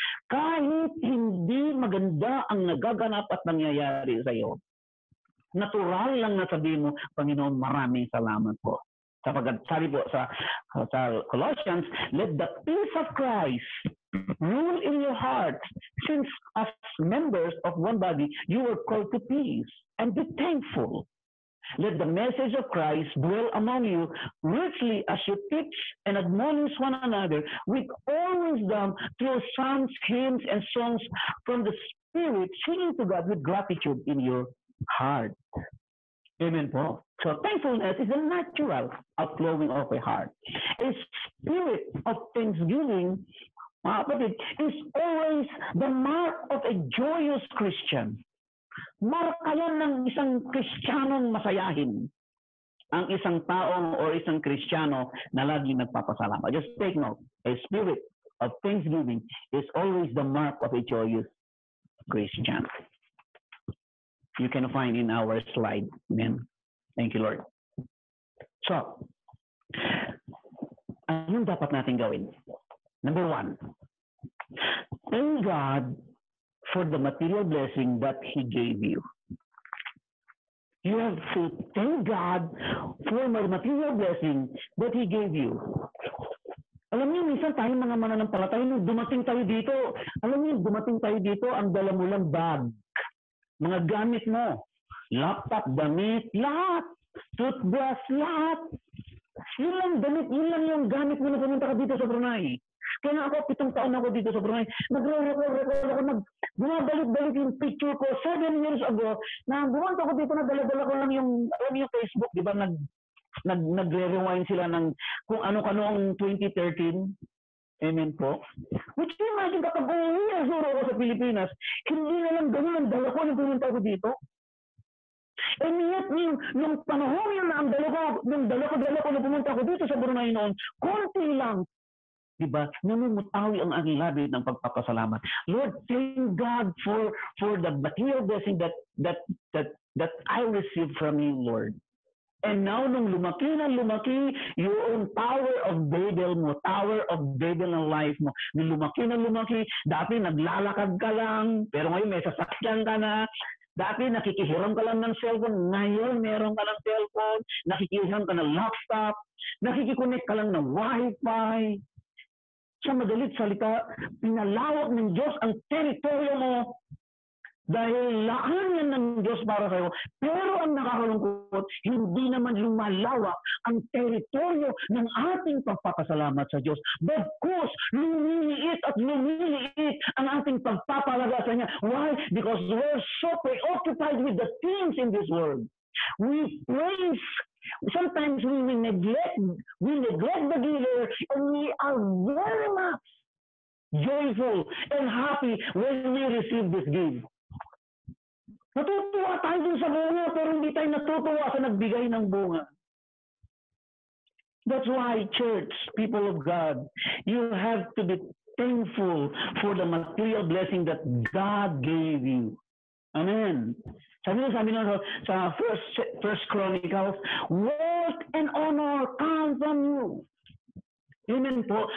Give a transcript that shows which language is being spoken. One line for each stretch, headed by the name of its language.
Filipino: Kahit hindi maganda ang nagaganap at nangyayari sa iyo. Natural lang na sabihin mo, Panginoon, maraming salamat po. Sapagkat sabi po sa
English: Colossians, let the peace of Christ rule in your hearts, since as members of one body, you were called to peace, and be thankful. Let the message of Christ dwell among you richly as you teach and admonish one another with all wisdom through psalms, hymns, and songs from the Spirit, singing to God with gratitude in your heart. Amen po. So thankfulness is a natural outflowing of a heart. A spirit of thanksgiving,
Filipino: mga kapatid,
English: is always the mark of a joyous Christian.
Filipino: Marka yan ng isang Kristiyanong masayahin. Ang isang taong o isang Kristiyano na laging nagpapasalamat.
English: Just take note, a spirit of thanksgiving is always the mark of a joyous Christian. You can find in our slide. Amen. Thank you, Lord.
Filipino: So, anong dapat natin gawin?
English: Number one, thank God for the material blessing that He gave you. You have to thank God for the material blessing that He gave you.
Filipino: Alam niyo, minsan tayo mga mananampalataya, nung dumating tayo dito, ang dala mo lang bag. Mga gamit mo, laptop, damit, lahat, toothbrush, lahat. Yun lang damit, yun lang yung gamit mo na pumunta ka dito sa Brunei. Kaya ako, 7 taon ako dito sa Brunei. Nagre-record ako, bumabalik-balik yung picture ko 7 years ago, na bumunta ako dito, nadala-dala ko lang yung Facebook, di ba, nagre-rewind sila ng kung ano-ano ang 2013. Amen po.
English: Which you imagine
Filipino: kapag umuwi ako sa Pilipinas, hindi na lang ganun ang dala ko nung pumunta ko dito.
English: And yet,
Filipino: nung panahon yun na ang dala ko nung pumunta ko dito sa Brunei noon, konti lang. Diba? Namumutawi ang aking labi ng pagpapasalamat.
English: Lord, thank God for the material blessing that I received from you, Lord. And now,
Filipino: nung lumaki, yung Tower of Babel mo, Tower of Babel ng life mo, nung lumaki, dati naglalakad ka lang, pero ngayon may sasakyan ka na, dati nakikihiram ka lang ng cellphone, ngayon meron ka ng cellphone, nakikihiram ka ng laptop, nakikiconnect ka lang ng wifi. Sa madalit salita, pinalawak ng Diyos ang teritoryo mo, dahil laan yan ng Diyos para sa'yo. Pero ang nakakalungkot, hindi naman lumalawak ang teritoryo ng ating pagpapasalamat sa Diyos. Bagkus, lumiliit ang ating pagpapalaga sa Niya.
English: Why? Because we're so preoccupied with the things in this world. We praise. Sometimes we neglect the giver, and we are very much joyful and happy when we receive this gift.
Filipino: Natutuwa tayo dun sa bunga, pero hindi tayo natutuwa sa nagbigay ng bunga.
English: That's why, church, people of God, you have to be thankful for the material blessing that God gave you. Amen.
Filipino: Sabi nyo sa
English: First Chronicles, wealth and honor come from you. Amen po.